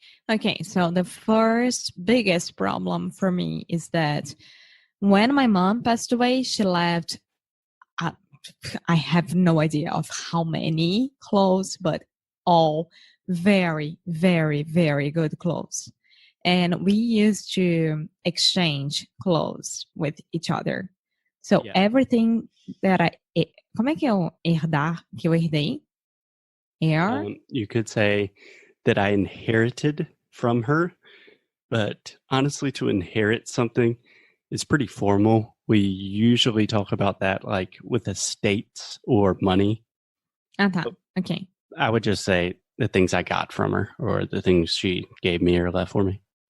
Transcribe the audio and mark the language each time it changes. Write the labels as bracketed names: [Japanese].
[English] Okay, so the first biggest problem for me is that when my mom passed away, she left, I have no idea of how many clothes, but all very, very, very good clothes. And we used to exchange clothes with each other. So everything that [Portuguese] como é que é o herdar que eu herdei? [English] You could say that I inherited from her, but honestly, to inherit something is pretty formal. We usually talk about that like with estates or money. Okay. I would just say the things I got from her or the things she gave me or left for me.